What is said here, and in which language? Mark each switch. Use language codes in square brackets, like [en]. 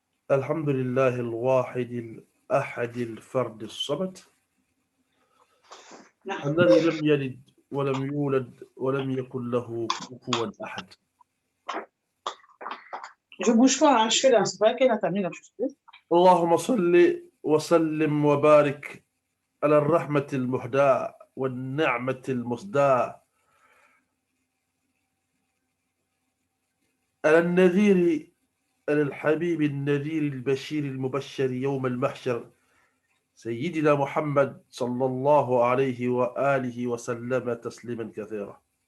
[ar] الحمد لله الواحد الأحد الفرد الصمد الذي لم يلد ولم يولد ولم يكن له كفوا أحد. [fr] Je bouge pas, hein, je fais là, c'est pas qu'elle a terminé là. [ar] اللهم صل وسلم وبارك على الرحمة المهداة والنعمة المسداة على النذير، على الحبيب النذير البشير المبشر يوم المحشر سيدنا محمد صلى الله عليه وآله وسلم تسليما كثيرا.